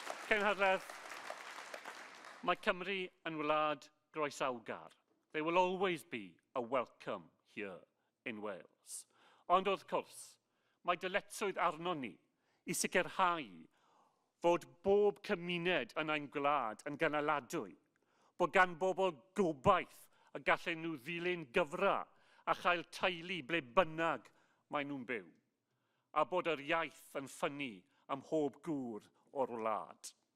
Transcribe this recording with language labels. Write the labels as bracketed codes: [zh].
[cy] Cenhedlaeth, mae Cymru yn wlad groesawgar. [en] They will always be a welcome here in Wales. [cy] Ond wrth gwrs, mae dyletswydd arno ni I sicrhau fod bob cymuned yn ein gwlad yn gynaladwy, bod gan bobl gobaith y gallen nhw ddilyn gyfra a chael teulu ble bynnag maen nhw'n byw, a bod yr iaith yn ffynnu ym mhob gŵr o'r wlad.